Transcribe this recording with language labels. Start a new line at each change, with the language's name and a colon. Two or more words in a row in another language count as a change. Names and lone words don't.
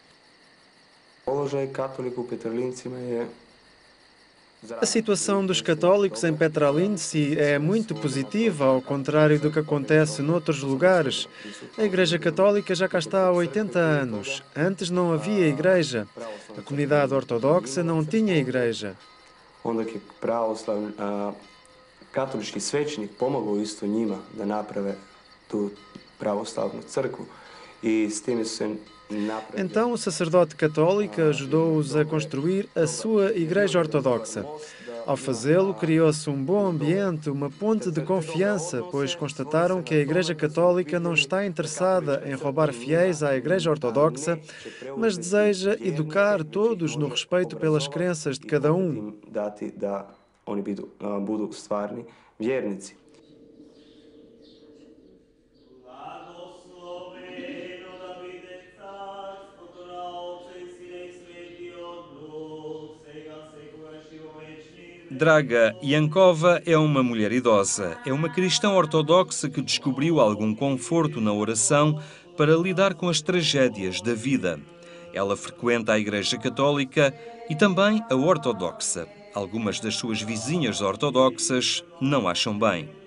Portuguese: A situação dos católicos em Petralinci é muito positiva, ao contrário do que acontece noutros lugares. A Igreja Católica já cá está há 80 anos. Antes não havia igreja. A comunidade ortodoxa não tinha igreja.
Croatian: Katolički svećenik pomogao isto njima da naprave tu pravoslavnu crkvu i s time su se napravili.
Portuguese: Então o sacerdote católico ajudou-os a construir a sua igreja ortodoxa. Ao fazê-lo, criou-se um bom ambiente, uma ponte de confiança, pois constataram que a Igreja Católica não está interessada em roubar fiéis à Igreja Ortodoxa, mas deseja educar todos no respeito pelas crenças de cada um.
Croatian: Oni budu stvarni vjernici.
Portuguese: Draga Yankova é uma mulher idosa. É uma cristã ortodoxa que descobriu algum conforto na oração para lidar com as tragédias da vida. Ela frequenta a Igreja Católica e também a ortodoxa. Algumas das suas vizinhas ortodoxas não acham bem.